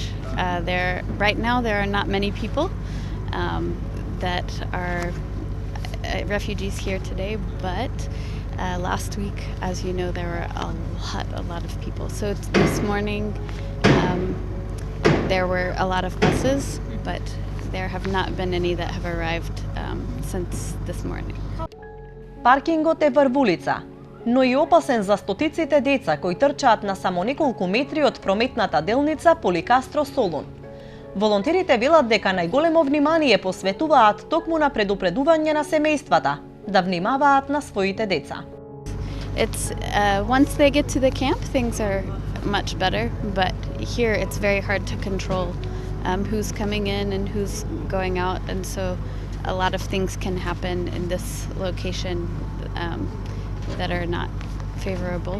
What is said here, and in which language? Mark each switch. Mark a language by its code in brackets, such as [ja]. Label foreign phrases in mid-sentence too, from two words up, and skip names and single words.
[en] Right now there are not many people that are refugees here today, but last week, as you know, there were a lot of people. So this morning there were a lot of buses, but there have not been any that have arrived since this morning. [mk] Паркингот е врвулица, но и опасен за стотиците деца кои трчаат на само неколку метри од прометната делница Поликастро Солун. Волонтерите велат дека најголемо внимание посветуваат токму на предупредување на семејствата да внимаваат на своите деца. [en] Once they get to the camp, things are much better, but here it's very hard to control who's coming in and who's going out, and so a lot of things can happen in this location that are not favorable.